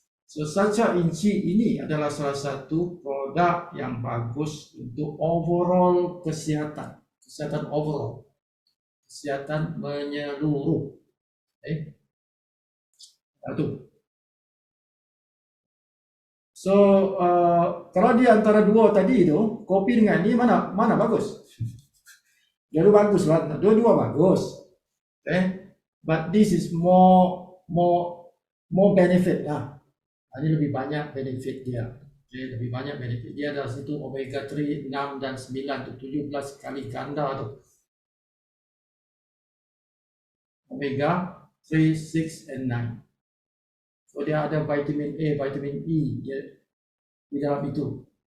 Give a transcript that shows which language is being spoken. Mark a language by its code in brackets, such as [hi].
[ms] So Saja Inci ini adalah salah satu produk yang bagus untuk overall kesihatan overall, kesihatan menyeluruh. Satu. So kalau di antara dua tadi itu, kopi dengan ini mana bagus? Dua-dua bagus lah, dua-dua bagus. [en] But this is more benefit lah. [ms] Ini lebih banyak benefit dia. Lebih banyak benefit dia dari situ, omega 3, 6 dan 9 itu 17 kali ganda tu. [en] Omega 3, 6 and 9. [ms] So dia ada vitamin A, vitamin E di dalam itu.